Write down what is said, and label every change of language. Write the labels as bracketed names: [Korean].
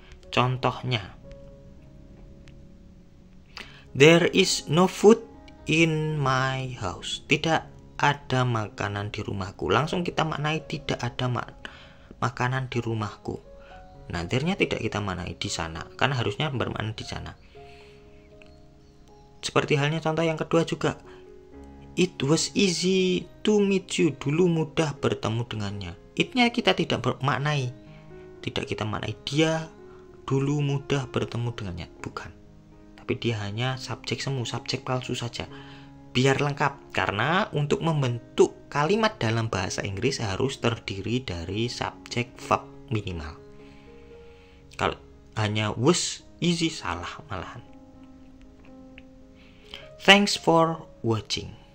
[Indonesian] Contohnya, [English] there is no food in my house. [Indonesian] Tidak ada makanan di rumahku. Langsung kita maknai tidak ada makanan di rumahku. Nah, there-nya tidak kita maknai di sana, kan harusnya bermakna di sana. Seperti halnya contoh yang kedua juga. [English] It was easy to meet you. [Indonesian] Dulu mudah bertemu dengannya. It-nya kita tidak bermaknai. Tidak kita maknai dia dulu mudah bertemu dengannya. Bukan. Tapi dia hanya subjek semu, subjek palsu saja. Biar lengkap. Karena untuk membentuk kalimat dalam bahasa Inggris harus terdiri dari subjek verb minimal. Kalau hanya was easy, salah malahan. [English] Thanks for watching.